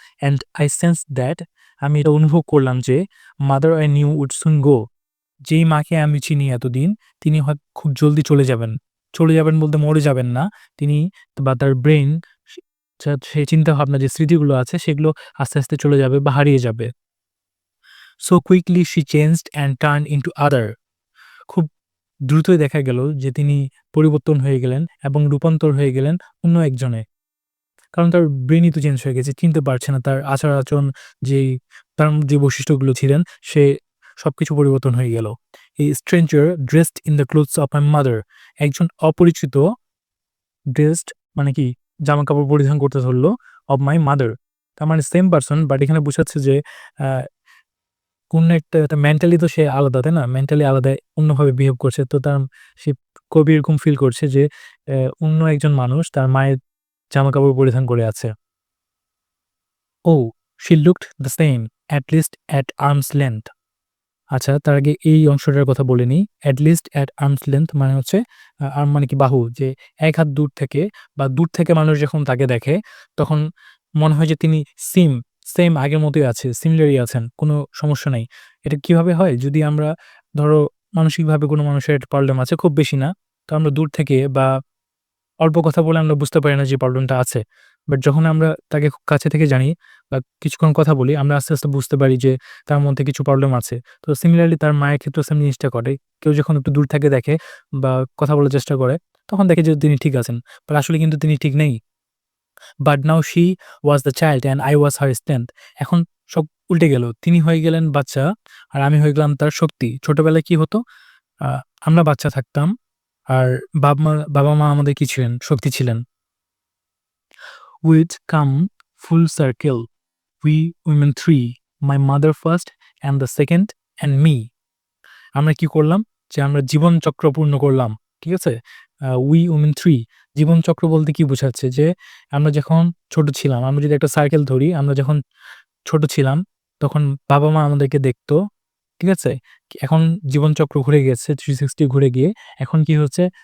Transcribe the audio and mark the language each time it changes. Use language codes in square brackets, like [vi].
[en] and I sensed that [bn] আমি এটা অনুভব করলাম যে [en] mother I knew would soon go. [bn] যেই মাকে আমি চিনি এতদিন তিনি খুব জলদি চলে যাবেন। চলে যাবেন বলতে মরে যাবেন না। তিনি বা তার ব্রেইন সে সেই চিন্তাভাবনা যে স্মৃতিগুলো আছে সেগুলো আস্তে, আস্তে চলে যাবে বা হারিয়ে যাবে। [en] So quickly she changed and turned into other. [bn] খুব দ্রুতই দেখা গেল যে তিনি পরিবর্তন হয়ে গেলেন এবং রূপান্তর হয়ে গেলেন অন্য একজনে। কারণ তার ব্রেইনই তো চেঞ্জ হয়ে গেছে। চিনতে পারছে না। তার আচার-আচরণ যেই তার যে বৈশিষ্ট্যগুলো ছিলেন সে সবকিছু পরিবর্তন হয়ে গেল। [en] A stranger dressed in the clothes of my mother. [bn] একজন অপরিচিত ড্রেসড মানে কি জামাকাপড় পরিধান করতে ধরল [en] of my mother. [bn] তার মানে সেম পারসন বাট এখানে বোঝাচ্ছে যে আ কোন একটা মেন্টালি তো সে আলাদা, তাই না? মেন্টালি আলাদা অন্যভাবে বিহেভ করছে। তো তার সে কবি এরকম ফিল করছে যে অন্য একজন মানুষ তার মায়ের জামাকাপড় পরিধান করে আছে। [en] Oh, she looked the same, at least at arm's length. [bn] আচ্ছা, তার আগে এই অংশটার কথা বলে নিই। [en] at least at arm's length [bn] মানে হচ্ছে আর্ম মানে কি বাহু, যে ১ হাত দূর থেকে বা দূর থেকে মানুষ যখন তাকে দেখে তখন মনে হয় যে তিনি সিম সেম আগের মতোই আছে, সিমিলারই আছেন। কোনো সমস্যা নাই। এটা কিভাবে হয়? যদি আমরা ধরো মানসিকভাবে কোনো মানুষের একটা প্রবলেম আছে, খুব বেশি না। তো আমরা দূর থেকে বা অল্প কথা বলে আমরা বুঝতে পারি না যে প্রবলেমটা আছে। বাট যখন আমরা তাকে খুব কাছে থেকে জানি বা কিছুক্ষণ কথা বলি, আমরা আস্তে, আস্তে বুঝতে পারি যে তার মধ্যে কিছু প্রবলেম আছে। তো সিমিলারলি তার মায়ের ক্ষেত্রেও সেম জিনিসটা ঘটে। কেউ যখন একটু দূর থেকে দেখে বা কথা বলার চেষ্টা করে, তখন দেখে যে তিনি ঠিক আছেন। [en] but [bn] আসলে কিন্তু তিনি ঠিক নেই। [en] But now she was the child and I was her strength. [bn] এখন সব উল্টে গেল। তিনি হয়ে গেলেন বাচ্চা আর আমি হয়ে গেলাম তার শক্তি। ছোটবেলায় কি হতো? আ আমরা বাচ্চা থাকতাম আর বাবা-মা আমাদের কি ছিলেন? শক্তি ছিলেন। [en] We'd come full circle. We women three, my mother first and the second and me. [bn] আমরা কি করলাম? যে আমরা জীবনচক্র পূর্ণ করলাম। ঠিক আছে? [en] we women three [bn] জীবনচক্র বলতে কি বোঝাচ্ছে? যে আমরা যখন ছোট ছিলাম, আমরা যদি একটা সার্কেল ধরি, আমরা যখন ছোট ছিলাম তখন বাবা-মা আমাদেরকে দেখতো। ঠিক আছে? এখন জীবনচক্র ঘুরে গেছে 360 ঘুরে গিয়ে এখন কি হচ্ছে?